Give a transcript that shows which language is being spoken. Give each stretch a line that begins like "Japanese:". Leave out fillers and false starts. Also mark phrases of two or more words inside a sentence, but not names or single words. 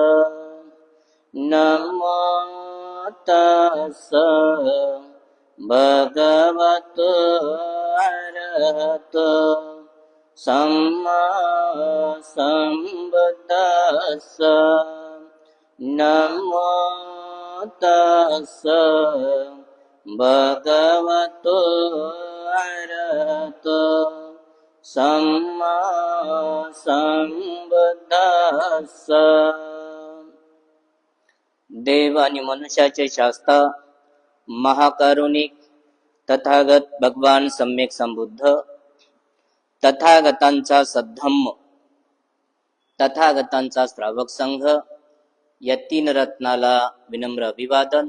Pali: नमो तस्स भगवतो अरहतो सम्मा सम्बुद्दस्स। नमो तस्स भगवतो अरहतो सम्मा सम्बुद्दस्स।
Marathi: देव आणि मनुष्याचे शास्त्र महाकारुणिक तथागत भगवान सम्यक संबुद्ध तथागतांचा सद्धम्म तथागतांचा श्रावक संघ या तीन रत्नाला विनम्र अभिवादन।